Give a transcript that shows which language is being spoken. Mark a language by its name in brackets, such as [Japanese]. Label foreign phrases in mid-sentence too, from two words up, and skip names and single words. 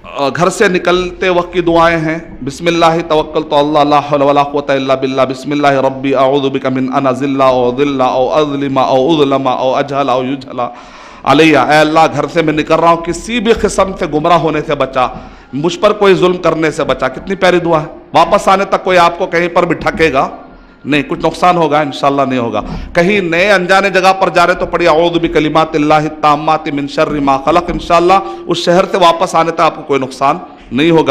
[Urdu] گھر سے نکلتے وقت کی دعائیں ہیں، [Arabic] بسم اللہ توکلت علی اللہ لا حول ولا قوۃ الا باللہ، بسم اللہ ربی اعوذ بک من ان اضل او اضل او اظلم او اظلم او اجہل او یجہل علیہ، [Urdu] اے اللہ گھر سے میں نکل رہا ہوں، کسی بھی قسم سے گمراہ ہونے سے بچا، مجھ پر کوئی ظلم کرنے سے بچا۔ کتنی پیاری دعا ہے، واپس آنے تک کوئی آپ کو کہیں پر بھی ٹھکے گا نہیں، کچھ نقصان ہوگا انشاءاللہ نہیں ہوگا، کہیں نئے انجانے جگہ پر جا رہے تو پڑھیے [Arabic] اعوذ بکلمات اللہ التامات من شر ما خلق، [Urdu] انشاءاللہ اس شہر سے واپس آنے تک آپ کو کوئی نقصان نہیں ہوگا۔